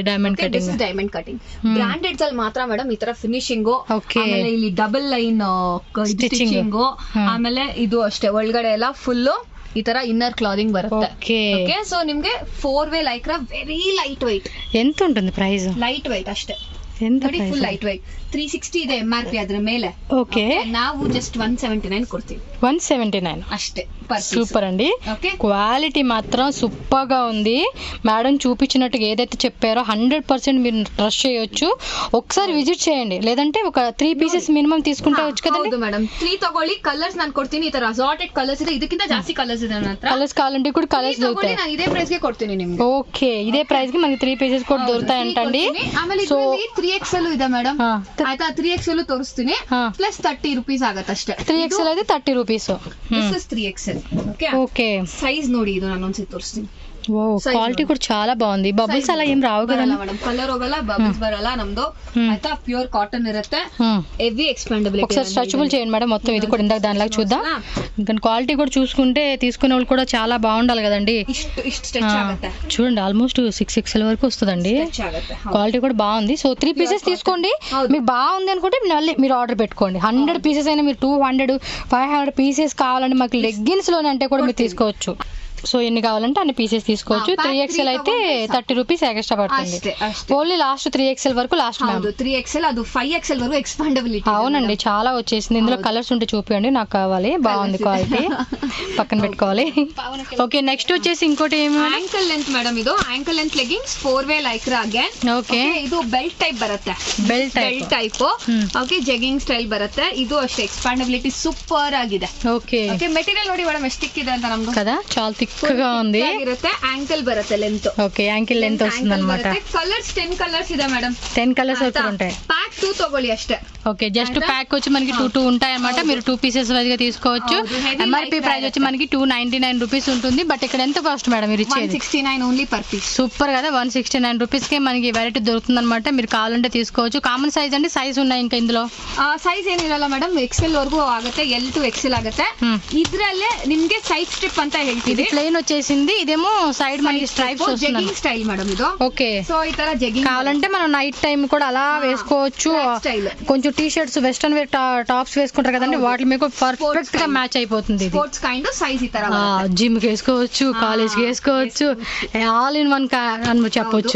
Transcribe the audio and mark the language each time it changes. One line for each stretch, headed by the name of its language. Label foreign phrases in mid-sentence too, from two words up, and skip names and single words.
English: diamond cutting brandeds
Kannada: ಅಲ್ಲಿ ಮಾತ್ರ ಮೇಡಮ್ ಈ ತರ ಫಿನಿಶಿಂಗ್, ಆಮೇಲೆ ಇಲ್ಲಿ
English: double line stitching,
Kannada: ಆಮೇಲೆ ಇದು ಅಷ್ಟೇ ಒಳಗಡೆ ಎಲ್ಲ ಫುಲ್ ಈ ತರ
English: inner clothing
Kannada: ಬರುತ್ತೆ.
English: okay so ನಿಮ್ಗೆ 4-way Lycra very light weight.
Kannada: ಎಂತ ఉంటుంది ಪ್ರೈಸ್?
English: light weight
Kannada: ಅಷ್ಟೇ,
English: full light weight.
Kannada: 360 ಇದೆ MRP ಅದ್ರ ಮೇಲೆ. ಓಕೆ ನಾವು ಜಸ್ಟ್ 179 ಕೊಡ್ತೀವಿ. 179 అష్టే.
Telugu: సూపర్ అండి. క్వాలిటీ మాత్రం సూపర్ గా ఉంది. మేడం చూపించినట్టుగా ఏదైతే చెప్పారో 100% మీరు ట్రస్ట్ చేయొచ్చు. ఒకసారి విజిట్ చేయండి, లేదంటే ఒక 3 పీసెస్ మినిమం తీసుకుంటే వచ్చు కదండి.
Kannada: ಹೌದು ಮೇಡಂ, 3 ತಗೊಳ್ಳಿ. ಕಲರ್ಸ್ ನಾನು ಕೊಡ್ತೀನಿ. ಈ ತರ
English: assorted colours
Kannada: ಇದೆ, ಇದಕ್ಕಿಂತ ಜಾಸ್ತಿ ಕಲರ್ಸ್ ಇದೆ ನನ್ನ ಹತ್ರ.
Telugu: ಕಲರ್ಸ್ ಕಾವಾలంటే కూడా కలర్స్ దొరుకుతాయి.
Kannada: ನಾನು ಇದೇ ಪ್ರೈಸ್ ಗೆ ಕೊಡ್ತೀನಿ ನಿಮಗೆ.
Telugu: ఓకే, ఇదే ప్రైస్ కి మనకి 3 పీసెస్ కూడా దొరుకుతాయి అంటండి.
Kannada: ಆಮೇಲೆ ಇದರಲ್ಲಿ 3XL ಇದೆ ಮೇಡಂ. ಆಯ್ತಾ, 3XL ತೋರಿಸ್ತೀನಿ. ಪ್ಲಸ್ 30 ರೂಪೀಸ್ ಆಗುತ್ತೆ ಅಷ್ಟೇ.
Telugu: 3XL అయితే 30 ರೂಪೀಸ್.
English: this is
Kannada: 3XL. ಓಕೆ, ಸೈಜ್ ನೋಡಿ, ಇದು ನಾನು ಒಂದ್ಸತಿ ತೋರಿಸ್ತೀನಿ.
Telugu: క్వాలిటీ కూడా చాలా బాగుంది. బబుల్స్ అలా ఏం రావు కదా
Kannada: మేడం, కలర్ ಹೋಗಲ್ಲ, బబుల్స్ ಬರಲ್ಲ ನಮ್ದು. ಆಯ್ತಾ,
English: pure cotton
Kannada: ಇರುತ್ತೆ,
English: heavy expandability.
Telugu: ఒకసారి స్ట్రెచబుల్ చేయండి మేడం మొత్తం. ఇది కూడా ఇందాక దానిలాగా చూద్దాం. ఇంకా క్వాలిటీ కూడా చూసుకుంటే తీసుకునే వాళ్ళు కూడా చాలా బాగుండాలి కదండి.
Kannada: ಇಷ್ಟ ಸ್ಟ್ರೆಚ್ ಆಗುತ್ತೆ
Telugu: చూడండి, ఆల్మోస్ట్ 6XL వరకు వస్తుందండి. క్వాలిటీ కూడా బాగుంది. సో 3 పీసెస్ తీసుకోండి. మీకు బాగుంది అనుకుంటే మళ్ళీ మీరు ఆర్డర్ పెట్టుకోండి. 100 పీసెస్ అయినా మీరు 200 500 పీసెస్ కావాలంటే మాకు లెగ్గిన్స్ లోనే అంటే కూడా మీరు తీసుకోవచ్చు. సో ఎన్ని కావాలంటే అన్ని పీసెస్ తీసుకోవచ్చు. 3XL అయితే 30 రూపీస్ ఎక్స్ట్రా పడుతుంది.
English: only last
Telugu: 3XL వరకు. లాస్ట్ 3XL అది 5XL వరకు ఎక్స్పాండబిలిటీ. అవునండి, చాలా వచ్చేసింది. ఇందులో కలర్స్ ఉంటే చూపించండి, నాకు కావాలి. బాగుంది క్వాలిటీ, పక్కన పెట్టుకోవాలి. ఓకే, నెక్స్ట్ వచ్చేసి ఇంకోటి ఏమి?
English: ankle length
Kannada: మేడం. ಇದು
English: ankle length leggings 4-way Lycra again.
Kannada: ಓಕೆ, ಇದು
English: belt type
Kannada: ಬರುತ್ತೆ.
English: belt type.
Kannada: ಓಕೆ,
English: jegging style
Kannada: ಬರುತ್ತೆ. ಇದು ಅಷ್ಟೇ ಎಕ್ಸ್ಪಾಂಡಬಿಲಿಟಿ ಸೂಪರ್ ಆಗಿದೆ. ಓಕೆ ಓಕೆ, ಮೆಟೀರಿಯಲ್ ನೋಡಿ ಮೇಡಮ್ ಎಷ್ಟು ತಿಕ್ಕಿದೆ ಅಂತ ನಮ್ದು
Telugu: కదా, చాలా థిక్గా ఉంది.
Kannada: ಯಾಂಕಿಲ್ ಬರುತ್ತೆ ಲೆಂತ್.
Telugu: ఓకే, యాంకిల్ లెంత్ వస్తుంది అన్నమాట.
Kannada: ಕಲರ್ಸ್ 10 ಕಲರ್ಸ್ ಇದೆ ಮೇಡಂ.
Telugu: 10 కలర్స్ వరకు ఉంటాయి.
Kannada: ಪ್ಯಾಕ್ 2 ತಗೊಳ್ಳಿ ಅಷ್ಟೇ.
Telugu: ఓకే, జస్ట్ ప్యాక్ వచ్చి మనకి 2 ఉంటాయి అన్నమాట. మీరు 2 పీసెస్ వైజ్గా తీసుకోవచ్చు. MRP ప్రైస్ వచ్చి మనకి 299 రూపీస్ ఉంటుంది. బట్ ఇక్కడ ఎంత కాస్ట్ మేడం మీరు ఇచ్చేది?
English: 169 only per piece.
Telugu: సూపర్ కదా, 169 రూపీస్కే మనకి వెరైటీ దొరుకుతుంది అనమాట. మీరు కావాలంటే తీసుకోవచ్చు. కామన్ సైజ్ అండి, సైజ్ ఉన్నాయి ఇంకా ఇందులో?
Kannada: ಸೈಜ್ ಏನಿರಲ್ಲ ಮೇಡಂ, XL ವರಕು ಆಗುತ್ತೆ. L to XL ಆಗುತ್ತೆ. ಇದ್ರಲ್ಲೇ ನಿಮಗೆ
English: side strip
Kannada: ಅಂತ ಹೇಳ್ತೀವಿ.
Telugu: ప్లెయిన్ వచ్చేసింది, ఇదేమో సైడ్ మనకి స్ట్రైప్స్ వస్తుంది.
English: jegging style
Telugu: మేడం ఇది. ఓకే, సో ఈ ತರ జెగ్గింగ్ కావాలంటే మనం నైట్ టైం కూడా అలా వేసుకోవచ్చు. కొంచెం
English: T-shirts, western wear tops
Telugu: వేసుకుంటారు కదండి, వాటి మీకు పర్ఫెక్ట్ గా మ్యాచ్ అయిపోతుంది.
English: sports kind size ఈ ತರ
Telugu: జిమ్ కి వేసుకోవచ్చు, కాలేజ్ కి వేసుకోవచ్చు,
English: all in one
Telugu: అని చెప్పొచ్చు.